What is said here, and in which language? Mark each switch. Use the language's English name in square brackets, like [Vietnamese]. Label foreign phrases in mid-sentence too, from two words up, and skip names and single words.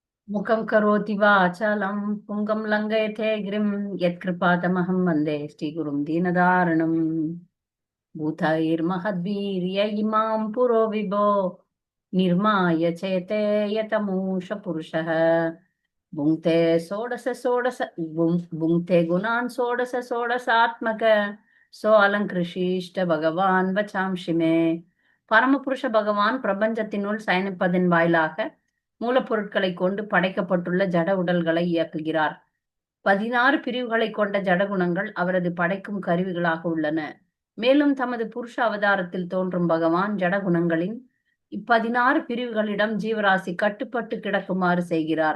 [Sanskrit] मुखं करोति वाचालं पुङ्गं लङ्घयते गिरिं यत्कृपातमहं वन्दे श्रीगुरुं दीनदारणम् भूतैर्महद्वीर्य इमां पुरो विभो निर्माय चेते यतमूष पुरुषः भुङ्क्ते भुङ्क्ते गुणान् षोडशात्मक सो अलङ्कृषीष्ट भगवान् वचांसि मे. [Tamil] பரமபுருஷ பகவான் பிரபஞ்சத்தினுள் சயனிப்பதன் வாயிலாக மூலப்பொருட்களை கொண்டு படைக்கப்பட்டுள்ள ஜட உடல்களை இயக்குகிறார். 16 பிரிவுகளை கொண்ட ஜடகுணங்கள் அவரது படைக்கும் கருவிகளாக உள்ளன. மேலும் தமது புருஷ அவதாரத்தில் தோன்றும் பகவான் ஜடகுணங்களின் 16 பிரிவுகளிடம் ஜீவராசி கட்டுப்பட்டு கிடக்குமாறு செய்கிறார்.